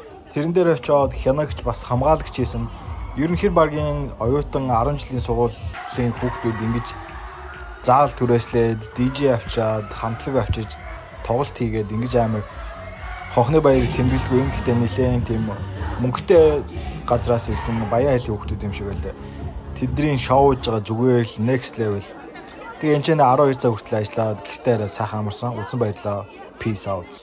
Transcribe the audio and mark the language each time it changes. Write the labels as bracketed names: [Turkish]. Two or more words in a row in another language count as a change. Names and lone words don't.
[Mongolian] Тэрэн дээр очиод хянагч бас хамгаалагч хийсэн. Ер нь хэр багийн оюутан 10 жилийн сургуулийн хүүхдүүд ингэж заал түрээслээд DJ авчаад хамтлаг авчиж тоглолт хийгээд ингэж амар хонхны баяр тэмдэглэгүй юм. Гэхдээ нэлээд тийм мөнгөтэй газраас ирсэн баяа хайлын хүүхдүүд юм шиг байлаа. Тэдний шоуж байгаа зүгээр л [English] next level. [Mongolian] Тэгээ энэ ч 12 цаг хүртэл ажиллаад гэртээ арай сайхан амарсан. Үзэн баярлалаа. [English] Peace out.